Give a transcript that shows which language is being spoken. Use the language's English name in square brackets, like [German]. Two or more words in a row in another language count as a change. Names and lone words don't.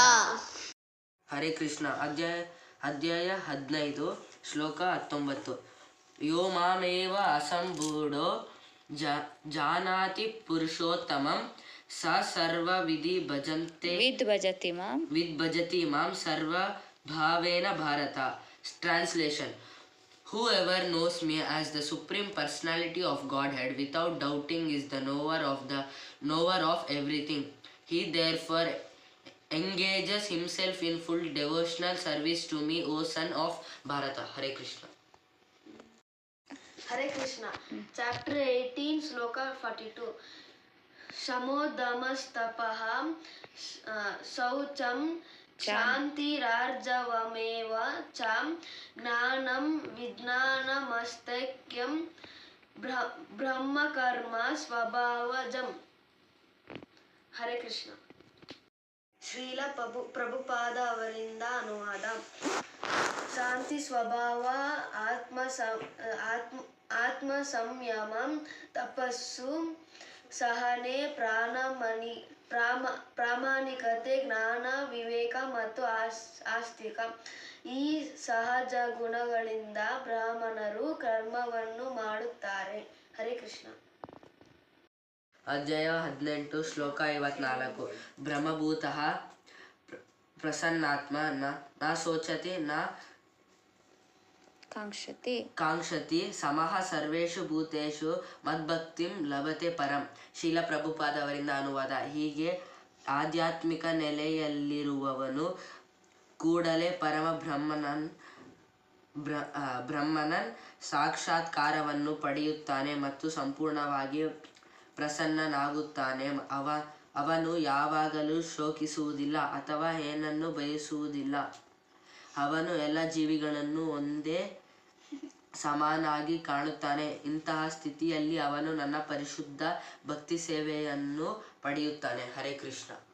[Kannada] ಹರೇ ಕೃಷ್ಣ. ಅಧ್ಯಾಯ 15 ಶ್ಲೋಕ 19. [Sanskrit] ಯೋ ಮಾಮೇವ ಅಸಂಬೂಢೋ ಜಾನಾತಿ ಪುರುಷೋತ್ತಮಂ ಸ ಸರ್ವವಿಧಿ ಭಜತಿ ಮಾಂ ಸರ್ವಭಾವೇನ ಭಾರತ. [Kannada] ಟ್ರಾನ್ಸ್ಲೇಷನ್: [English] Whoever knows me as the Supreme Personality of Godhead without doubting is the knower of everything. He therefore engages himself in full devotional service to me, O son of Bharata. Hare Krishna. Hare Krishna. Chapter 18, Shloka 42. [Sanskrit] शमोदमस्तपः शौचं शान्तिरार्जवमेव चं ज्ञानं विज्ञानमास्तख्यं ब्रह्मकर्म स्वभावजम्. [English] Hare Krishna. [Kannada] ಶ್ರೀಲ ಪ್ರಭುಪಾದ ಅವರಿಂದ ಅನುವಾದ. ಶಾಂತಿ ಸ್ವಭಾವ, ಆತ್ಮ ಸಂಯಮ, ತಪಸ್ಸು, ಸಹನೆ, ಪ್ರಾಮಾಣಿಕತೆ, ಜ್ಞಾನ, ವಿವೇಕ ಮತ್ತು ಆಸ್ತಿಕ. ಈ ಸಹಜ ಗುಣಗಳಿಂದ ಬ್ರಾಹ್ಮಣರು ಕರ್ಮವನ್ನು ಮಾಡುತ್ತಾರೆ. ಹರೇ ಕೃಷ್ಣ. ಅಧ್ಯಾಯ 18 ಶ್ಲೋಕ 54. [Sanskrit] ಬ್ರಹ್ಮಭೂತಃ ಪ್ರಸನ್ನಾತ್ಮ ನ ಶೋಚತಿ ನ ಕಾಂಕ್ಷತಿ ಸಮಃ ಸರ್ವೇಷು ಭೂತೇಷು ಮದ್ಭಕ್ತಿಂ ಲಭತೆ ಪರಂ. [Kannada] ಶೀಲ ಪ್ರಭುಪಾದ ಅವರಿಂದ ಅನುವಾದ. ಹೀಗೆ ಆಧ್ಯಾತ್ಮಿಕ ನೆಲೆಯಲ್ಲಿರುವವನು ಕೂಡಲೇ ಪರಮ ಬ್ರಹ್ಮನನ್ ಸಾಕ್ಷಾತ್ಕಾರವನ್ನು ಪಡೆಯುತ್ತಾನೆ ಮತ್ತು ಸಂಪೂರ್ಣವಾಗಿ ಪ್ರಸನ್ನನಾಗುತ್ತಾನೆ. ಅವನು ಯಾವಾಗಲೂ ಶೋಕಿಸುವುದಿಲ್ಲ ಅಥವಾ ಏನನ್ನು ಬಯಸುವುದಿಲ್ಲ. ಅವನು ಎಲ್ಲ ಜೀವಿಗಳನ್ನು ಒಂದೇ ಸಮಾನಾಗಿ ಕಾಣುತ್ತಾನೆ. ಇಂತಹ ಸ್ಥಿತಿಯಲ್ಲಿ ಅವನು ನನ್ನ ಪರಿಶುದ್ಧ ಭಕ್ತಿ ಸೇವೆಯನ್ನು ಪಡೆಯುತ್ತಾನೆ. ಹರೇ ಕೃಷ್ಣ.